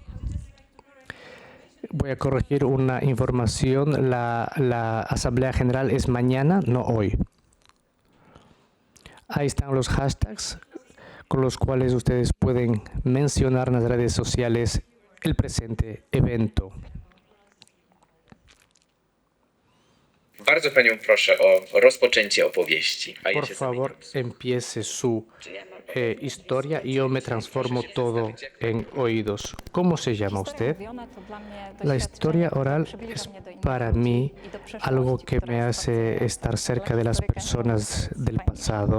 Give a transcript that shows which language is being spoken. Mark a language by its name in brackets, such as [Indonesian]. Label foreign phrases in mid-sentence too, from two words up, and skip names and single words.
[Spanish] Voy a corregir una información. La Asamblea General es mañana, no hoy. Ahí están los hashtags con los cuales ustedes pueden mencionar en las redes sociales el presente evento. [Polish] Bardzo panią proszę o rozpoczęcie opowieści. [Spanish] Por favor, empiece su historia y yo me transformo todo en oídos. ¿Cómo se llama usted? La historia oral es para mí algo que me hace estar cerca de las personas del pasado.